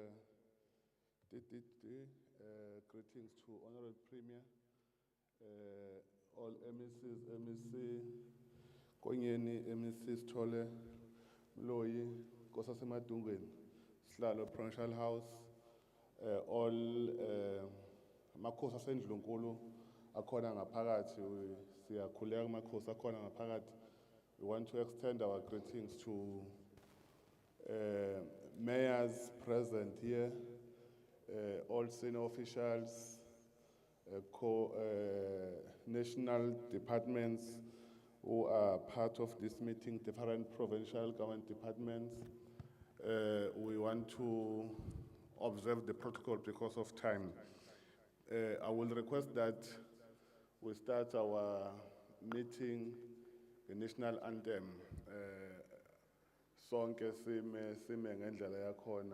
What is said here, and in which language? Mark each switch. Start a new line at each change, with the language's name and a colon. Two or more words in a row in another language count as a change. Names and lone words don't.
English: Greetings to Honorable Premier, all MECs, MEC Konyeni, MEC Stole, Mloyi, Kosasemadungweni, Sihle Provincial House, all
Zulu: makhosi asendlunkulu akhona ngaphakathi, siyakhuleka makhosi akhona ngaphakathi.
English: We want to extend our greetings to mayors present here, all senior officials, national departments who are part of this meeting, different provincial government departments. We want to observe the protocol because of time. I will request that we start our meeting the national anthem.
Zulu: Sonke sime ngendlela yakhona.